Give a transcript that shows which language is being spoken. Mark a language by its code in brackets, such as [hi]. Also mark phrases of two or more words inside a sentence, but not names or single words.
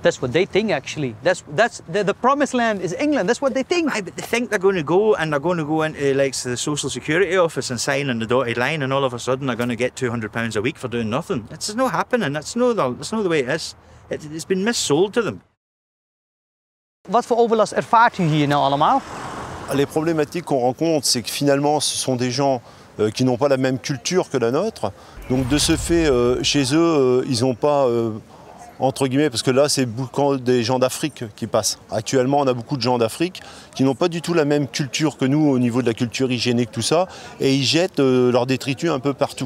[en] That's what they think, actually. The promised land is England. That's what they think. But they think they're going to go and they're going to go into like the social security office and sign on the dotted line, and all of a sudden they're going to get £200 a week for doing nothing. It's not happening. That's not the way it is. It's been missold to them. [nl] Wat voor overlast ervaart u hier nou allemaal? [fr] Les problématiques qu'on rencontre, c'est que finalement, ce sont des gens qui n'ont pas la même culture que la nôtre. Donc de ce fait, chez eux, ils n'ont pas, entre guillemets, parce que là, c'est beaucoup des gens d'Afrique qui passent. Actuellement, on a beaucoup de gens d'Afrique qui n'ont pas du tout la même culture que nous au niveau de la culture hygiénique, tout ça, et ils jettent leurs détritus un peu partout.